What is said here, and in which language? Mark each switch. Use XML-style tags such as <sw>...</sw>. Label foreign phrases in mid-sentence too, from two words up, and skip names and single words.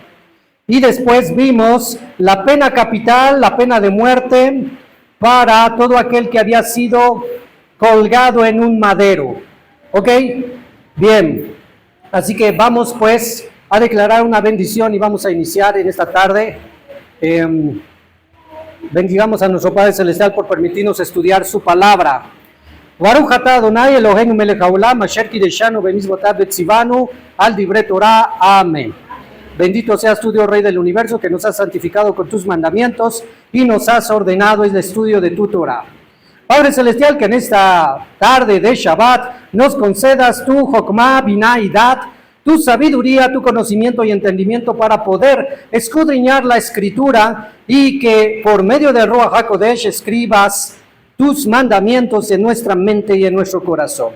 <es>Y después vimos la pena capital, la pena de muerte para todo aquel que había sido colgado en un madero. ¿Ok? Bien. Así que vamos pues a declarar una bendición y vamos a iniciar en esta tarde. Bendigamos a nuestro Padre Celestial por permitirnos estudiar su palabra.</es> <he>ברוך אתה אדוני אלוהינו מלך העולם אשר קידשנו במצוותיו וציוונו על דברי תורה.</he> <es>Amén. Bendito seas tú, Dios Rey del universo, que nos has santificado con tus mandamientos y nos has ordenado el estudio de tu Torah. Padre Celestial, que en esta tarde de Shabbat nos concedas tu</es> <he>חכמה, בינה</he> <es>y Dat, tu sabiduría, tu conocimiento y entendimiento para poder escudriñar la Escritura, y que por medio del</es> <he>רוח הקודש</he> <es>escribas tus mandamientos en nuestra mente y en nuestro corazón.</es>